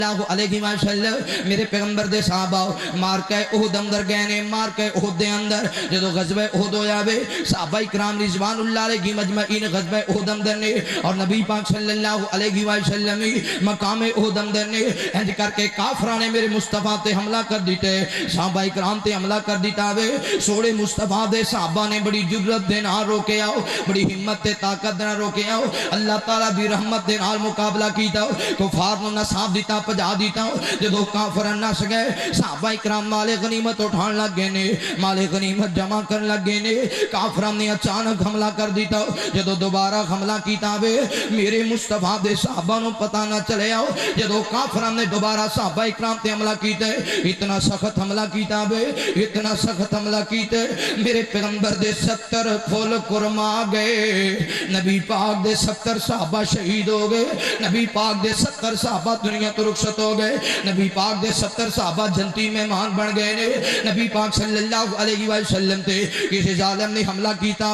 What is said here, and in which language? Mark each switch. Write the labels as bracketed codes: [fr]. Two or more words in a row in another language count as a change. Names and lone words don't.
[pa] علیہ وسلم میرے پیغمبر دے صحابہ مارکہ احد اندر گئے نے مارکہ احد دے اندر جدو غزوہ احد ہویا وے صحابہ اکرام رضوان اللہ علیہ مجمعین غزوہ احد اندر نے اور نبی پاک صلی اللہ علیہ وسلم مقام احد اندر نے انج کر کے کافراں نے میرے مصطفیٰ تے حملہ کر دیتے صحابہ اکرام تے حملہ کر دیتا وے سوڑے مصطفیٰ دے صحابہ نے بڑی جرت دے نال روکے آؤ بڑی ہمت تے طاقت دے نال روکے آؤ اللہ تعالیٰ دی رحمت دے نال مقابلہ کیتا کفار نو نصاب دیتا پجا دیتا جدو کافران نس گئے صحابہ اکرام مال غنیمت اٹھان لگ گئے نے مال غنیمت جمع کر لگ گئے نے کافران نے اچانک حملہ کر دیتا جدو دوبارہ حملہ کیتا وے میرے مصطفیٰ دے صحابہ نو پتہ نہ چلے آؤ جدو کافران نے دوبارہ صحابہ اکرام تے حملہ کیتے اتنا سخت حملہ کیتا وے اتنا سخت حملہ کیتے میرے پیغمبر دے 70 پھول قرما گئے نبی پاک دے 70 صحابہ شہید ہو گئے نبی پاک دے 70 صحابہ دنیا تو رخصت ہو گئے نبی پاک دے 70 صحابہ جنتی مہمان بن گئے نے نبی پاک صلی اللہ علیہ وسلم تے کسی ظالم نے حملہ کیتا